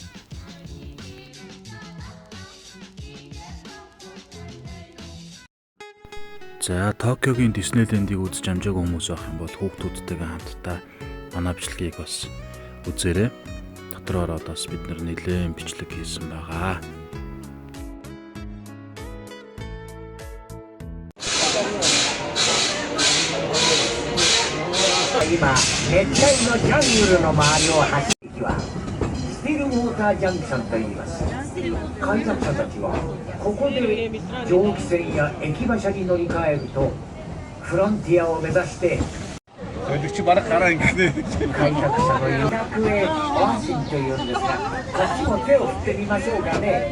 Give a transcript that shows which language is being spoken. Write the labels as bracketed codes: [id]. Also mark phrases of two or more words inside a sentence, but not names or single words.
[mn] За Токиогийн Диснейлендийг үзэж амжаагүй хүмүүс байх юм бол хүүхдүүдтэйгээ хамтдаа манай бичлэгийг бас үзээрэй. Дотор ороод бас бид нэлээд бичлэг хийсэн байгаа. [ja] Ima, 熱帯のジャングルの周りを走る駅はスティルウォータージャンクションといいます。開拓者たちはここで蒸気船や駅馬車に乗り換えるとフロンティアを目指して開拓者の委託へオアシンというんですが、こっちも手を振ってみましょうかね。